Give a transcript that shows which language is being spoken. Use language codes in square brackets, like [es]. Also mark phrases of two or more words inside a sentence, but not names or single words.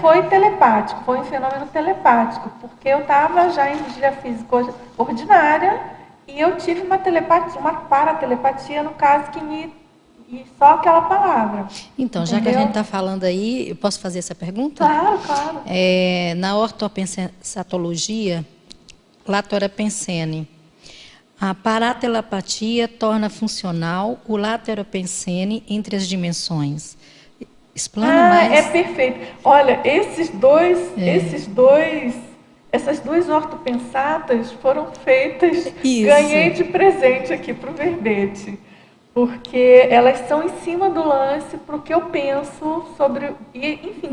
[pt] foi telepático, foi um fenômeno telepático, porque eu estava já em vigília física ordinária e eu tive uma telepatia, uma paratelepatia, no caso, e só aquela palavra. Então, já que a Entendeu? gente está falando aí, eu posso fazer essa pergunta? Claro, claro. Na ortopensatologia, Latora Pensene, a paratelepatia torna funcional o lateropensene entre as dimensões. Explana mais. É perfeito. Olha, essas duas ortopensatas foram feitas, Isso. ganhei de presente aqui para o verbete, porque elas são em cima do lance para o que eu penso sobre, enfim.